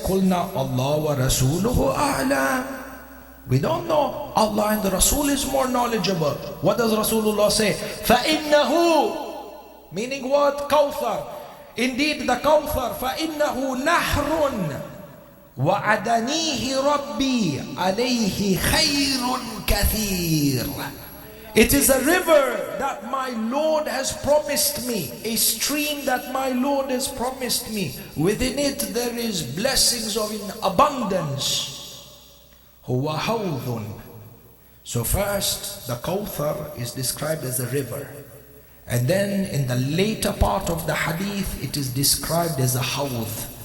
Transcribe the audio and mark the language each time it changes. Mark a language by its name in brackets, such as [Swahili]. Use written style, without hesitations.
[Arabic] Qulna Allah wa Rasuluhu a'lam. [English] We don't know. Allah and the Rasul is more knowledgeable. What does Rasulullah say? [Arabic] فَإِنَّهُ, [English] meaning what? Kawthar. Indeed, the Kawthar, [Arabic] فَإِنَّهُ نَحْرٌ وَعَدَنِيهِ رَبِّي عَلَيْهِ خَيْرٌ كَثِيرٌ. [English] It is a river that my Lord has promised me, a stream that my Lord has promised me. Within it there is blessings of in abundance. [Arabic] Huwa hawdhun. [English] So first, the Kawthar is described as a river, and then in the later part of the hadith it is described as a hawdh.